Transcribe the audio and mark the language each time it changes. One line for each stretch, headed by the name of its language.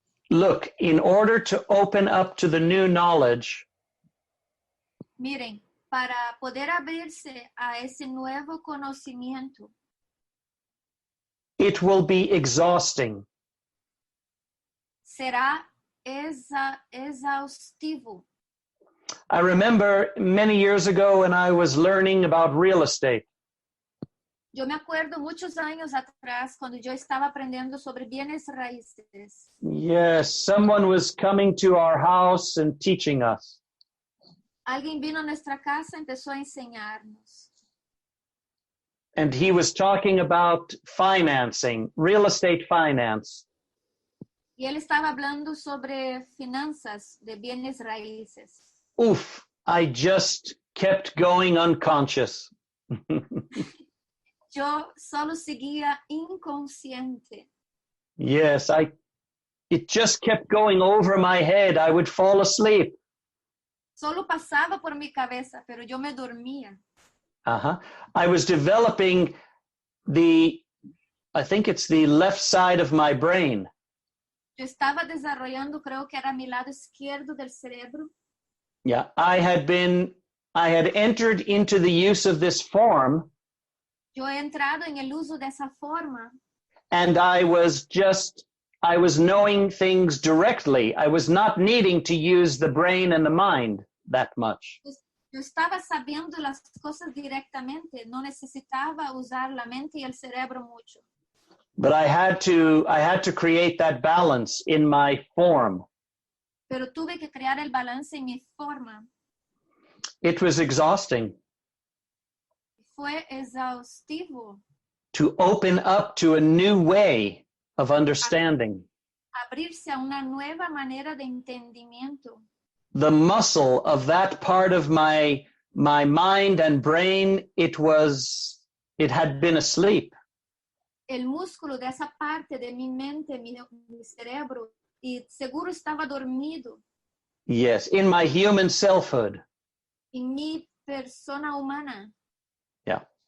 English: Look, in order to open up to the new knowledge,
Spanish: Miren, para poder abrirse a ese nuevo conocimiento,
English: it will be exhausting.
Spanish: será exhaustivo.
English: I remember many years ago when I was learning about real estate.
Spanish: Yo me acuerdo muchos años atrás cuando yo estaba aprendiendo sobre bienes raíces.
English: Yes, someone was coming to our house and teaching us.
Spanish: Alguien vino a nuestra casa y empezó a enseñarnos.
English: And he was talking about financing, real estate finance.
Spanish: Y él estaba hablando sobre finanzas de bienes raíces.
English: Oof, I just kept going unconscious.
Spanish: Yo solo seguía inconsciente.
English: Yes, it just kept going over my head. I would fall asleep.
Spanish: Solo pasaba por mi cabeza, pero yo me dormía. Uh-huh.
English: I was developing I think it's the left side of my brain.
Spanish: Yo estaba desarrollando, creo que era mi lado izquierdo del cerebro.
English: Yeah, I had entered into the use of this form.
Spanish: Yo he entrado en el uso de esa forma.
English: And I was knowing things directly. I was not needing to use the brain and the mind that much.
Spanish: Yo estaba sabiendo las cosas directamente. No necesitaba usar la mente y el cerebro mucho.
English: But I had to create that balance in my form.
Spanish: Pero tuve que crear el balance en mi forma.
English: It was exhausting.
Spanish: fue exhaustivo.
English: to open up to a new way of understanding.
Spanish: Abrirse a una nueva manera de entendimiento.
English: The muscle of that part of my mind and brain, it had been asleep.
Spanish: El músculo de esa parte de mi mente, mi cerebro, y seguro estaba dormido.
English: Yes, in my human selfhood.
Spanish: En mi persona humana.
English: Yeah.